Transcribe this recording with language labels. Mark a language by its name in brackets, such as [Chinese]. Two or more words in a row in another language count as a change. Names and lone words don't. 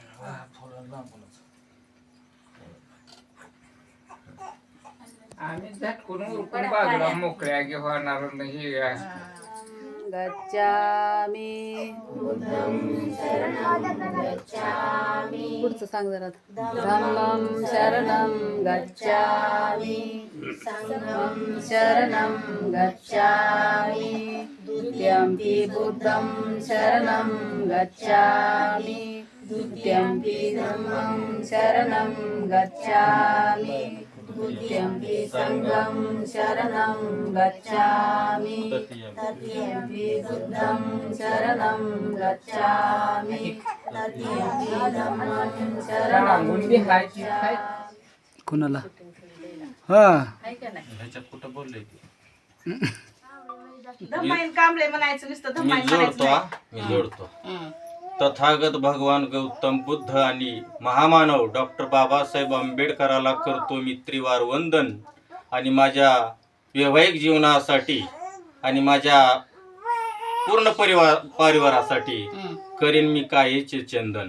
[Marathi] आम्ही झटकून उरकून बाजूला मोकळ्या की होणार नाही. गच्छामी पुढचं सांग जरा. [Pali] धम्मं शरणं गच्छामी संघं शरणं गच्छामी द्वितीयंपि बुद्धं शरणं गच्छामी द्वितीयंपि धम्मं शरणं गच्छामी द्वितीयंपि संघं शरणं गच्छामी तृतीयंपि बुद्धं शरणं गच्छामी तृतीयंपि धम्मं शरणं गच्छामी. [Marathi] कोणाला हा ह्याच्यात कुठं बोलले धम्माईन कांबळे म्हणायचं नुसतं मी जोडतो तथागत भगवान गौतम बुद्ध आणि महामानव डॉक्टर बाबासाहेब आंबेडकराला करतो मी त्रिवार वंदन आणि माझ्या वैवाहिक जीवनासाठी आणि माझ्या पूर्ण परिवारासाठी करीन मी कायेचे चंदन.